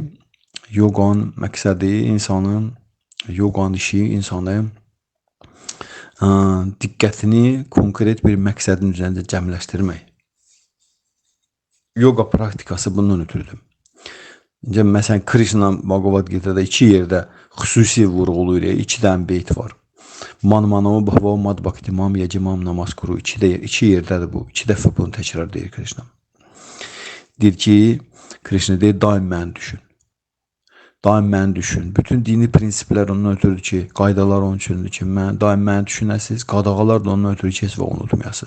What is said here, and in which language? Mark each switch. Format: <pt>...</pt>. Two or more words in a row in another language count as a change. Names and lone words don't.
<az>Yogan məqsədi insanın, yogan işi insanı diqqətini konkret bir məqsədin üzərində cəmləşdirmək. Yoga praktikası bundan ötürüdür. Məsələn, Krishna Bhagavad Gita'da iki yerdə xüsusi vurğulayır, iki dənə beyt var.</az> <sa>मन्मनो भव मद्भक्तिमम् याजिमम् नमस्कुरु.</sa> <az>İki yerdədir bu. İki dəfə bunu təkrar deyir Krishna. Deyir ki, Krishna deyir, daim məni düşün. Daim məni düşün. Bütün dini prinsiplər ondan ötürüdür ki, qaydalar onun üçündür ki, daim məni düşünəsiniz, qadağalar da ondan ötürü ki, heç və unutmayasınız.</az>